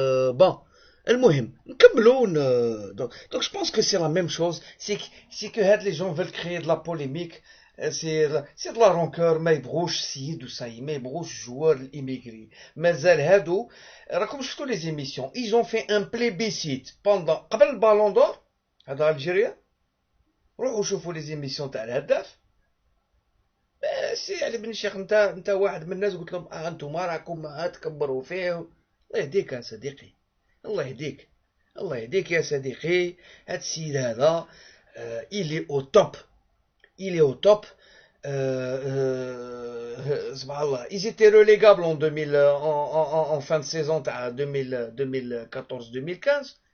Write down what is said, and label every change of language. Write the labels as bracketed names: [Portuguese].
[Arabic] Bon, المهم نكملوا. [French] Donc je pense que c'est la même chose. C'est que les gens veulent créer de la polémique. C'est de la rancœur. [Arabic] ما يبغوش سيد وصاي ما يبغوش [French] joueur immigré. [Arabic] مازال هادو راكم شفتوا [French] les émissions. Ils ont fait un plébiscite pendant [Arabic] قبل البالون دور هذا الجيريا. روحوا شوفوا [French] les émissions [Arabic] تاع الهداف. سي علي بن الشيخ انت واحد من الناس قلت لهم انتم راكم تكبروا فيه. الله يهديك يا صديقي. الله يهديك. الله يهديك يا صديقي. هاد السيد هذا [French] il est au top. Il est au top. Ils étaient relégables en 2000, en fin de saison 2014-2015.